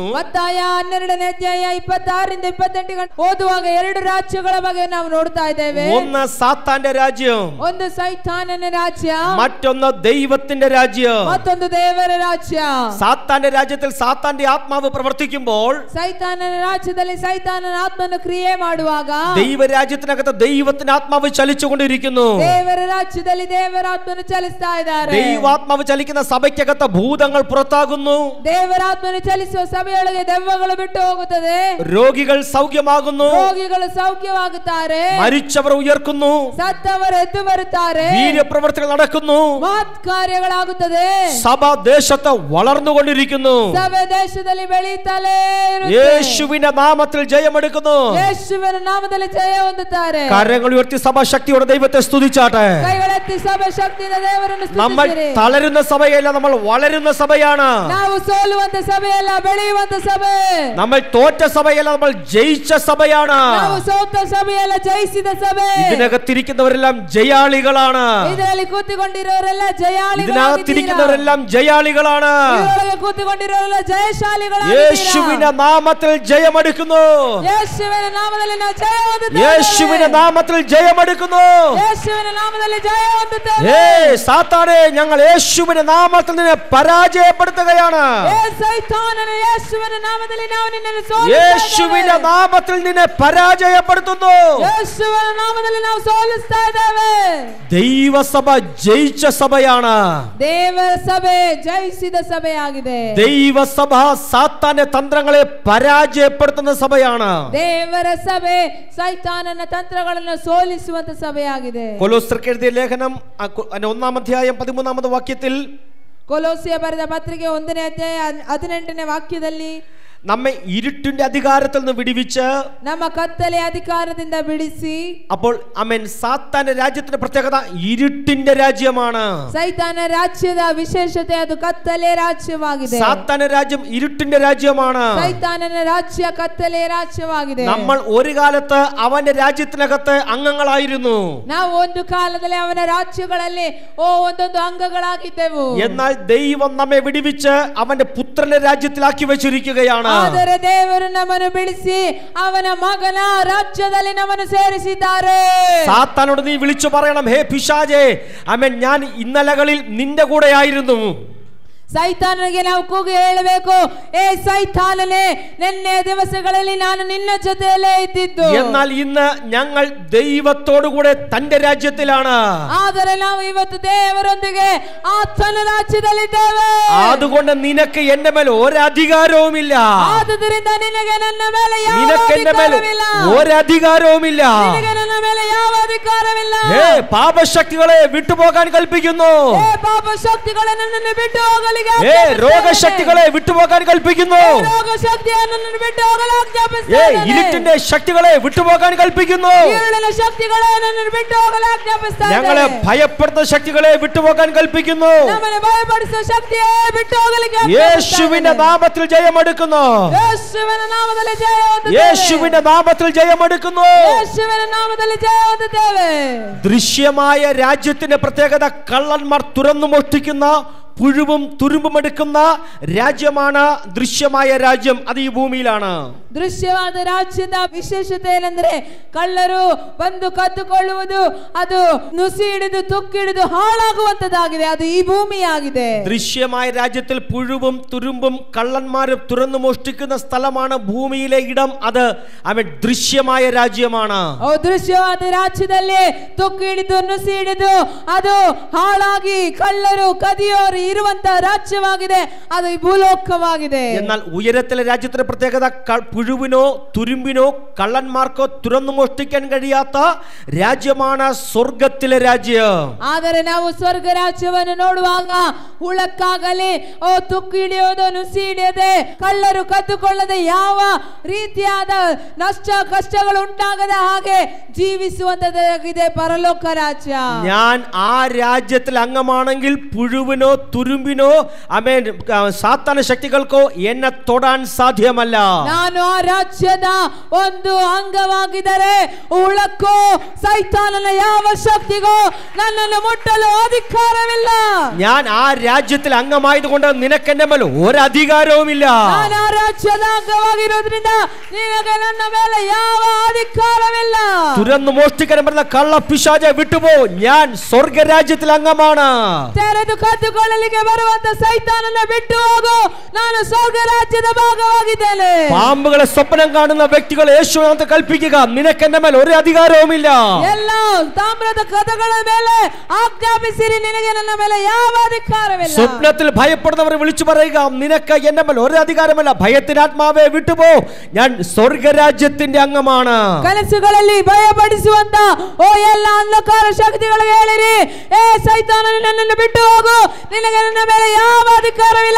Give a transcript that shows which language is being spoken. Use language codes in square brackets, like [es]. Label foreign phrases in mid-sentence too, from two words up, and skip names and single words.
[kn] ಮತ್ತಾಯ 12ನೇ ಅಧ್ಯಾಯ 26ರಿಂದ 28 ಓದುವಾಗ ಎರಡು ರಾಜ್ಯಗಳ ಬಗ್ಗೆ ನಾವು ನೋಡ್ತಾ ಇದ್ದೇವೆ. [ml] ഒന്ന് സാത്താന്റെ രാജ്യം, [kn] ಒಂದು ಸೈತಾನನ ರಾಜ್ಯ, [ml] മറ്റൊന്ന് ദൈവത്തിന്റെ രാജ്യം. [kn] ಮತ್ತೊಂದು ದೇವರ ರಾಜ್ಯ. [ml] സാത്താന്റെ രാജ്യത്തിൽ സാത്താന്റെ ആത്മാവ് പ്രവർത്തിക്കുമ്പോൾ, [kn] ಸೈತಾನನ ರಾಜ್ಯದಲ್ಲಿ ಸೈತಾನನ ಆತ್ಮನ ಕ್ರಿಯೆ ಮಾಡುವಾಗ [ml] ദൈവരാജ്യത്തിനകത്ത് ദൈവത്തിന്റെ ആത്മാവ് ചലിച്ചുകൊണ്ടിരിക്കുന്നു. [kn] ದೇವರ ರಾಜ್ಯದಲ್ಲಿ ದೇವರ ಆತ್ಮನು ಚಲಿಸ್ತಾ ಇದ್ದಾರೆ. [ml] ദൈവാത്മാവ് ചലിക്കുന്ന സഭയ്ക്കകത്ത് ഭൂതങ്ങൾ പുറത്താകുന്നു. [kn] ದೇವರಾತ್ಮನು ಚಲಿಸುವ ಸಭೆಯೊಳಗೆ ದೆವ್ವಗಳು ಬಿಟ್ಟು ಹೋಗುತ್ತದೆ. [ml] രോഗികൾ സൗഖ്യമാകുന്നു. [kn] ರೋಗಿಗಳು ಸೌಖ್ಯವಾಗುತ್ತಾರೆ. [ml] മരിച്ചവർ ഉയർക്കുന്നു. [kn] ಸತ್ತವರು ಎದ್ದು ಬರುತ್ತಾರೆ. [ml] വീര്യപ്രവർത്തികൾ നടക്കുന്നു. [kn] ಮಹತ್ ಕಾರ್ಯಗಳಾಗುತ್ತದೆ. [ml] സഭ ദേശത്ത് വളർന്നുകൊണ്ടിരിക്കുന്നു. [kn] ಸಭೆ ದೇಶದಲ್ಲಿ ಬೆಳೆಯುತ್ತಲೇ ಇರುತ್ತೆ. [ml] യേശുവിന്റെ നാമത്തിൽ ജയമെടുക്കുന്നു. [kn] ಯೇಸುವಿನ ನಾಮದಲ್ಲಿ ಜಯ ಹೊಂದುತ್ತಾರೆ. [ml] കരങ്ങൾ ഉയർത്തി സഭ ശക്തിയോടെ ദൈവത്തെ സ്തുതിച്ചാട്ടെ. [kn] ಕೈಗಳೆತ್ತಿ ಸಭೆ ಶಕ್ತಿಯಿಂದ ದೇವರನ್ನು [ml] നമ്മൾ [kn] ಸ್ತುತಿಸಿರಿ. [ml] തളരുന്ന സഭയല്ല, നമ്മൾ വളരുന്ന സഭയാണ്. [kn] ನಾವು ಸೋಲುವಂತ വളരുವಂತ ಸಭೆಯಲ್ಲ, ಬೆಳೆಯುವಂತ ಸಭೆ. [ml] നമ്മൾ തോറ്റ സഭയല്ല, നമ്മൾ ജയിച്ച സഭയാണ്. [kn] ನಾವು ಸೋತ ಸಭೆಯಲ್ಲ, ಜಯಿಸಿದ ಸಭೆ. [ml] ഇതിനകത്തിരിക്കുന്നവരെല്ലാം ജയാളികളാണ്. [kn] ಇದರಲ್ಲಿ ಕೂತಿಕೊಂಡಿರೋರೆಲ್ಲ ಜಯಾಳಿಗಳಾಗಿದ್ದೀರಾ. [ml] ഇതിനകത്തിരിക്കുന്നവരെല്ലാം ജയാളികളാണ്. [kn] ಇದರೊಳಗೆ ಕೂತಿಕೊಂಡಿರೋರೆಲ್ಲ ಜಯಶಾಲಿಗಳಾಗಿದ್ದೀರಾ. [ml] യേശുവിന്റെ നാമത്തിൽ ജയമെടുക്കുന്നു. [kn] ಯೇಸುವಿನ ನಾಮದಲ್ಲಿ ನಾವು ಜಯ ಹೊಂದುತ್ತೇವೆ. [ml] യേശുവിന്റെ നാമത്തിൽ ജയമെടുക്കുന്നു. [kn] ಯೇಸುವಿನ ನಾಮದಲ್ಲಿ ಜಯ ಹೊಂದುತ್ತೇವೆ. [ml] സാത്താനെ, ഞങ്ങൾ യേശുവിന്റെ നാമത്തിൽ നിന്നെ പരാജയപ്പെടുത്തുകയാണ്. [kn] ಸೈತಾನನೇ, ಯೇಸುವಿನ ನಾಮದಲ್ಲಿ ನಾವು ನಿನ್ನನ್ನು ಸೋಲಿಸುತ್ತೇವೆ. [ml] യേശുവിന്റെ നാമത്തിൽ നിന്നെ പരാജയപ്പെടുത്തുന്നു. [kn] ಯೇಸುವಿನ ನಾಮದಲ್ಲಿ ನಾವು ಸೋಲಿಸ್ತಾ ಇದ್ದೇವೆ. [ml] ദൈവസഭ ജയിച്ച സഭയാണ്. [kn] ದೇವರ ಸಭೆ ಜಯಿಸಿದ ಸಭೆಯಾಗಿದೆ. [ml] ദൈവസഭ സാത്താന്റെ തന്ത്രങ്ങളെ പരാജയപ്പെടുത്തുന്ന സഭയാണ്. [kn] ದೇವರ ಸಭೆ ಸೈತಾನನ ತಂತ್ರಗಳನ್ನು ಸೋಲಿಸುವಂತ ಸಭೆಯಾಗಿದೆ. [ml] കൊലോസ്യർക്ക് എഴുതിയ ലേഖനം 1-ാം അധ്യായം 13-ാമത്തെ വാക്യത്തിൽ, [kn] ಕೊಲೋಸಿಯ ಬರೆದ ಪತ್ರಿಕೆ 1ನೇ ಅಧ್ಯಾಯ 18ನೇ ವಾಕ್ಯದಲ್ಲಿ, [ml] നമ്മെ ഇരുട്ടിന്റെ അധികാരത്തിൽ നിന്ന് വിടുവിച്ച്, [kn] ನಮ್ಮ ಕತ್ತಲೆ ಅಧಿಕಾರದಿಂದ ಬಿಡಿಸಿ. [ml] അപ്പോൾ ആമേൻ, സാത്താന്റെ രാജ്യത്തിന്റെ പ്രത്യേകത ഇരുട്ടിന്റെ രാജ്യമാണ്. [kn] ಸೈತಾನ ರಾಜ್ಯದ ವಿಶೇಷತೆ ಅದು ಕತ್ತಲೆ ರಾಜ್ಯವಾಗಿದೆ. [ml] സാത്താന്റെ രാജ്യം ഇരുട്ടിന്റെ രാജ്യമാണ്. [kn] ಸೈತಾನನ ರಾಜ್ಯ ಕತ್ತಲೆ ರಾಜ್ಯವಾಗಿದೆ. [ml] നമ്മൾ ഒരു കാലത്ത് അവന്റെ രാജ്യത്തിനകത്ത് അംഗങ്ങളായിരുന്നു. [kn] ನಾವು ಒಂದು ಕಾಲದಲ್ಲಿ ಅವನ ರಾಜ್ಯಗಳಲ್ಲಿ ಒಂದೊಂದು ಅಂಗಗಳಾಗಿದ್ದೆವು. [ml] എന്നാൽ ദൈവം നമ്മെ വിടുവിച്ച് അവന്റെ പുത്രന്റെ രാജ്യത്തിലാക്കി വെച്ചിരിക്കുകയാണ്. [kn] ಆದರೆ ದೇವರು ನಮ್ಮನ್ನು ಬಿಡಿಸಿ ಅವನ ಮಗನ ರಾಜ್ಯದಲ್ಲಿ ನಮ್ಮನ್ನು ಸೇರಿಸಿದ್ದಾರೆ. [ml] സാത്താനോട് നീ വിളിച്ചു പറയണം, ഹേ പിശാചേ, ആമേൻ, ഞാൻ ഇന്നലകളിൽ നിന്റെ കൂടെ ആയിരുന്നു. [kn] ಸೈತಾನನಿಗೆ ನಾವು ಕೂಗಿ ಹೇಳಬೇಕು, ಏ ಸೈತಾನನೇ, ನಿನ್ನೆ ದಿವಸಗಳಲ್ಲಿ ನಾನು ನಿನ್ನ ಜೊತೆಯಲ್ಲೇ ಇದ್ದಿದ್ದು. [ml] എന്നാൽ ഇന്ന് ഞങ്ങൾ ദൈവത്തോടു കൂടെ തന്റെ രാജ്യത്തിലാണ്. [kn] ಆದರೆ ನಾವು ಇವತ್ತು ದೇವರೊಂದಿಗೆ ಆತನ ರಾಜ್ಯದಲ್ಲಿದ್ದೇವೆ. [ml] അതുകൊണ്ട് നിനക്ക് എന്റെ മേൽ ഒരധികാരവുമില്ല. [kn] ಆದುದರಿಂದ ನಿನಗೆ ನನ್ನ ಮೇಲೆ ಯಾವ [ml] നിനക്ക് എന്റെ മേൽ [kn] ಅಧಿಕಾರವಿಲ್ಲ. [ml] ഒരധികാരവുമില്ല. [kn] ನಿನಗೆ ನನ್ನ ಮೇಲೆ ಯಾವ ಅಧಿಕಾರವಿಲ್ಲ. [ml] പാപശക്തികളെ വിട്ടുപോകാൻ കൽപ്പിക്കുന്നു. [kn] ಪಾಪ ಶಕ್ತಿಗಳು ನನ್ನನ್ನು ಬಿಟ್ಟು ಹೋಗಲಿಕ್ಕೆ, [ml] രോഗശക്തികളെ വിട്ടുപോകാൻ കൽപ്പിക്കുന്നു. [kn] രോഗശക്തിಯನ್ನು ನನ್ನನ್ನು ಬಿಟ್ಟು ಹೋಗಲು ಆಜ್ಞಾಪಿಸುತ್ತೇನೆ. [ml] ഇരുട്ടിന്റെ ശക്തികളെ വിട്ടുപോകാൻ കൽപ്പിക്കുന്നു. [kn] ഇരുಳಿನ ಶಕ್ತಿಗಳೇ ನನ್ನನ್ನು ಬಿಟ್ಟು ಹೋಗಲು ಆಜ್ಞಾಪಿಸುತ್ತೇನೆ. [ml] ഞങ്ങളെ ഭയപ്പെടുന്ന ശക്തികളെ വിട്ടുപോകാൻ കൽപ്പിക്കുന്നു. [kn] ನಮ್ಮನ್ನು ಭಯಪಡಿಸುವ ಶಕ್ತಿಯೇ ಬಿಟ್ಟು ಹೋಗಲಿಕ್ಕೆ [ml] യേശുവിന്റെ നാമത്തിൽ ജയമെടുക്കുന്നു. [kn] ಯೇಸುವಿನ ನಾಮದಲ್ಲಿ ಜಯ ಹೊಂದುತ್ತೇವೆ. [ml] യേശുവിന്റെ നാമത്തിൽ ജയമെടുക്കുന്നു. [kn] ಯೇಸುವಿನ ನಾಮದಲ್ಲಿ ಜಯ ಹೊಂದುತ್ತೇವೆ. [ml] ദൃശ്യമായ രാജ്യത്തിന്റെ പ്രത്യേകത കള്ളന്മാർ തുറന്നു മോഷ്ടിക്കുന്ന, പുഴുവും തുരുമ്പും എടുക്കുന്ന രാജ്യമാണ് ദൃശ്യമായ രാജ്യം. അത് ഈ ഭൂമിയിലാണ്. [kn] ದೃಶ್ಯವಾದ ರಾಜ್ಯದ ವಿಶೇಷತೆ ಏನೆಂದರೆ, ಕಳ್ಳರು ಬಂದು ಕದ್ದುಕೊಳ್ಳುವುದು, ಅದು ನುಸಿ ಹಿಡಿದು ತುಕ್ಕಿಡಿದು ಹಾಳಾಗುವಂತದ್ದಾಗಿದೆ. ಅದು ಈ ಭೂಮಿಯಾಗಿದೆ. [ml] ദൃശ്യമായ രാജ്യത്തിൽ പുഴുവും തുരുമ്പും കള്ളന്മാരും തുറന്നു മോഷ്ടിക്കുന്ന സ്ഥലമാണ് ഭൂമിയിലെ ഇടം. അത് അവൻ ദൃശ്യമായ രാജ്യമാണ്. [kn] ದೃಶ್ಯವಾದ ರಾಜ್ಯದಲ್ಲಿ ತುಕ್ಕು ಹಿಡಿದು ನುಸಿ ಹಿಡಿದು ಅದು ಹಾಳಾಗಿ ಕಳ್ಳರು ಕದಿಯೋರು ಇರುವಂತ ರಾಜ್ಯವಾಗಿದೆ. ಅದು ಈ ಭೂಲೋಕವಾಗಿದೆ. [ml] എന്നാൽ ഉയരത്തിലെ രാജ്യത്തിന്റെ പ്രത്യേകത പുഴുവിനോ തുരുമ്പിനോ കള്ളന്മാർക്കോ തുറന്നു മോഷ്ടിക്കാൻ കഴിയാത്ത രാജ്യമാണ് സ്വർഗത്തിലെ രാജ്യം. [kn] ಆದರೆ ನಾವು ಸ್ವರ್ಗ ರಾಜ್ಯವನ್ನು ನೋಡುವಾಗ ಹುಳಕ್ಕಾಗಲಿ ತುಕ್ಕು ಹಿಡಿಯೋದು ನುಸಿ ಹಿಡಿಯದೆ ಕಳ್ಳರು ಕದ್ದುಕೊಳ್ಳದೆ ಯಾವ ರೀತಿಯಾದ ನಷ್ಟ ಕಷ್ಟಗಳು ಉಂಟಾಗದ ಹಾಗೆ ಜೀವಿಸುವಂತದ್ದಾಗಿದೆ ಪರಲೋಕ ರಾಜ್ಯ. [ml] ഞാൻ ആ രാജ്യത്തിൽ അംഗമാണെങ്കിൽ പുഴുവിനോ തുരുമ്പിനോ ആമേൻ സാത്താന ശക്തികൾക്കോ എന്നെ തൊടാൻ സാധ്യമല്ല. [kn] ನಾನು ಆ ರಾಜ್ಯದ ಒಂದು ಅಂಗವಾಗಿದ್ದರೆ ಹುಳಕ್ಕೋ ಸೈತಾನನ ಯಾವ ಶಕ್ತಿಗೋ ನನ್ನನ್ನು ಮುಟ್ಟಲು ಅಧಿಕಾರವಿಲ್ಲ. [ml] ഞാൻ ആ രാജ്യത്തിൽ അംഗമായതുകൊണ്ട് നിനക്ക് എന്റെ മേൽ ഒരധികാരവുമില്ല. [kn] ನಾನು ಆ ರಾಜ್ಯದ ಅಂಗವಾಗಿರೋದ್ರಿಂದ ನಿನಗೆ ನನ್ನ ಮೇಲೆ ಯಾವ ಅಧಿಕಾರವಿಲ್ಲ. [ml] തുറന്നു മോഷ്ടിക്കാൻ പറ്റുന്ന കള്ള പിശാചെ വിട്ടുപോ, ഞാൻ സ്വർഗരാജ്യത്തിൽ അംഗമാണ്. [kn] ತೆರೆದು ಕದ್ದುಕೊಳ್ಳಲಿಕ್ಕೆ ಬರುವಂತ ಸೈತಾನನ ಬಿಟ್ಟು ಹೋಗು, ನಾನು ಸ್ವರ್ಗ ರಾಜ್ಯದ ಭಾಗವಾಗಿದ್ದೇನೆ. [ml] പാമ്പുകളെ സ്വപ്നം കാണുന്ന വ്യക്തികൾ യേശുവിനെ കൽപ്പിക്കുക, നിനക്ക് എന്റെ മേൽ ഒരു അധികാരവുമില്ല. [kn] ಎಲ್ಲ ತಾಮ್ರದ ಕದಗಳ ಮೇಲೆ ಆಜ್ಞಾಪಿಸಿರಿ, ನಿನಗೆ ನನ್ನ ಮೇಲೆ ಯಾವ ಅಧಿಕಾರವಿಲ್ಲ. [ml] സ്വപ്നത്തിൽ ഭയപ്പെടുന്നവരെ വിളിച്ചു പറയുക, നിനക്ക് എന്റെ മേൽ ഒരു അധികാരമില്ല. ഭയത്തിന്റെ ആത്മാവെ വിട്ടുപോ, ഞാൻ സ്വർഗരാജ്യത്തിന്റെ അംഗമാണ്. [kn] ಕನಸುಗಳಲ್ಲಿ ಭಯಪಡಿಸುವಂತ ಎಲ್ಲ ಅಂಧಕಾರ ಶಕ್ತಿಗಳಿಗೆ ಹೇಳಿರಿ, ಏ ಸೈತಾನ, ನನ್ನನ್ನು ಬಿಟ್ಟು ಹೋಗು, ನಿನಗೆ ನನ್ನ ಮೇಲೆ ಯಾವ ಅಧಿಕಾರವಿಲ್ಲ.